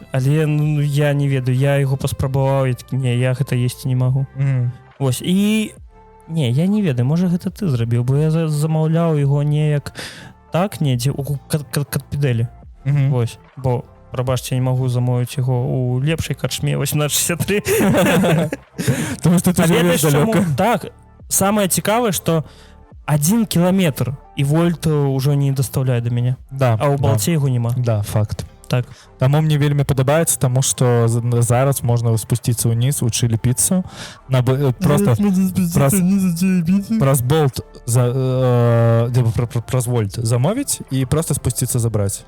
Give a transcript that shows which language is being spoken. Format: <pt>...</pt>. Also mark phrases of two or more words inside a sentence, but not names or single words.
<be>Але я не ведаю, я яго паспрабаваў, не, я гэта есці не магу. Вось, і... Не, я не ведаю, можа гэта ты зрабіў, бо я замаўляў яго неяк так недзе у катпедэлі. Вось, бо прабачце, я не магу замовіць яго у лепшай карчме 1863.</be> <uk>Тому що ти живеш далеко.</uk> <be>Так, самае цікавае, што 1 кіламетр і вольт ўжо не даставляе да мяне. Да, А ў балце яго няма. Да, факт. Так. Таму мне вельмі падабаецца, таму што зараз можна спусціцца ўніз у чылі піцу, просто праз болт праз вольт замовіць і просто спусціцца забраць.</be>